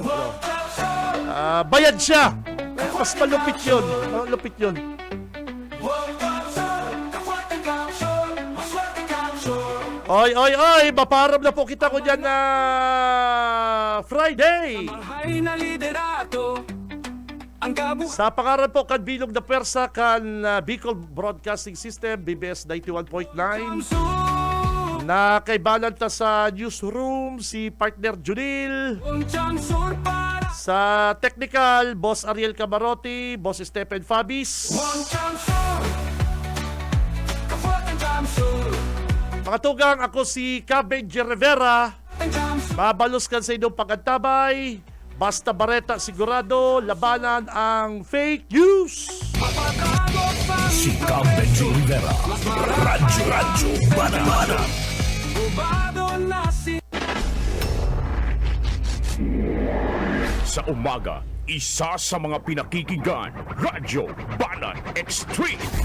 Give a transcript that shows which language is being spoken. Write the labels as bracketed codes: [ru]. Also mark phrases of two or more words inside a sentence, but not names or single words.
[bik] Bayad siya. Mas malupit yun. Oy, maparam na po kita ko dyan na Friday. Sa pangalan po kan Bilog na Persa kan Bicol Broadcasting System, BBS 91.9. Na kay balanta sa newsroom si partner Junil. Sa technical, Boss Ariel Camarote, Boss Stephen Fabis. Mga tugang, ako si Benji Rivera. Mabalos kan sa inyong pagantabay. Basta Bareta sigurado, labanan ang [en] fake news. [bik] Si Benji Rivera, Radyo Banat. [tl] Sa umaga, isa sa mga pinakikinggan, Radyo Banat Extreme.